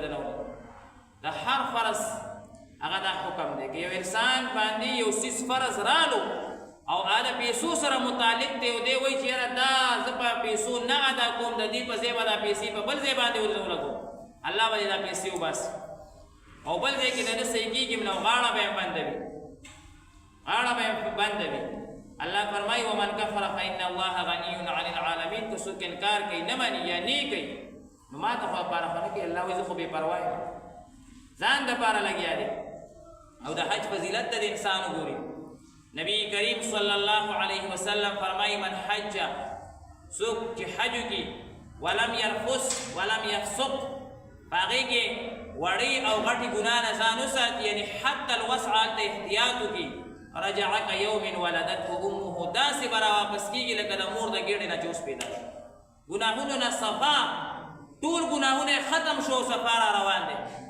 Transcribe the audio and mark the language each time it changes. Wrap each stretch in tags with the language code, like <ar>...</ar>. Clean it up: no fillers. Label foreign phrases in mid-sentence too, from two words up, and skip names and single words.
<ps>نه ولګي د هر فرض هغه دا حکم دی که یو انسان باندې یو څیز فرض رالو او هغه پیسو سره متعلق دی او دی وایي چې یاره دا زه په پیسو نه ادا کوم د دې په ځای به دا پیسې په بل ځای باندې ولګوم الله به دا پیسې وباسي او بل ځای کې د نه صحیح کېږي نو غاړه به یې بندوي غاړه به یې بندوي الله فرمایي</ps> <ar>ومن کفر فإن الله غني عن</ar> <ps>العالمین که څوک انکار کوي نه مني یا نه کوي نو ما ته خو لپاره خو نه کوي الله وایي زه خو بې پروا یم ځان دپاره لګیا دی او د حج فضیلت ته د انسان وګوري نبی کریم</ps> <ar>صلی الله علیه</ar> <ps>وسلم فرمایي</ps> <ar>من حج</ar> <ps>څوک چې حج وکړي</ps> <ar>ولم يرفث ولم يفسق</ar> <ps>په هغې کې وړې او غټې ګناه نه ځان وساتي یعنی حتی الوسع هلته احتیاط وکړي</ps> <ar>رجع کیوم ولدته امه</ar> <ps>داسې به راواپس کېږي لکه د مور د ګېډې نه جوس پیدا شي ګناهونو نه صفا ټول ګناهونه یې ختم شو صفا را روان دی</ps>